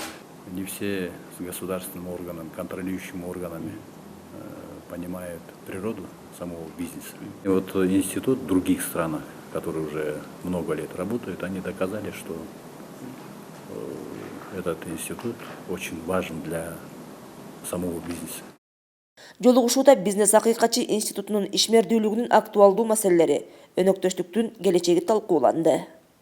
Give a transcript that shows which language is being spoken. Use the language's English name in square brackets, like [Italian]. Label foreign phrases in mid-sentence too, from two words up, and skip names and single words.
[Russian] Не все с государственным органом, контролирующими органами понимают природу самого бизнеса. И вот институт в других странах, которые уже много лет работают, они доказали, что этот институт очень важен для самого бизнеса. [Kyrgyz] Жолугушууда бизнес акыйкатчы институтунун ишмердүүлүгүнүн актуалдуу маселелери, өнөктөштүктүн келечеги талкууланды.